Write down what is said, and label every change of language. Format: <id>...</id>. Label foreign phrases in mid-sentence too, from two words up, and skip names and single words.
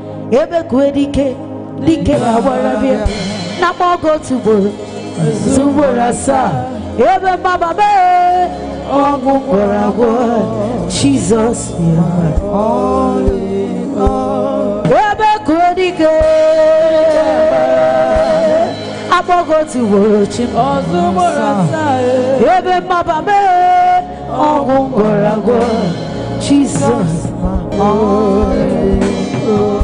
<ig>Ebe kue dike, dike awara bịa. Na mkpọ ogo otu ugboro, otu ugboro asaa. Ebe mgbaba mee, ọgwụ gwọrọ agwọ.</ig> <en>Jesus, you are all in all.</en> <ig>Ebe kue dike, akpọ ogo otu ugboro, chi m. Ebe mgbaba mee, Ọgwụ ngwọrọ agwọ, Jizọs, ma ọ bụ.</ig>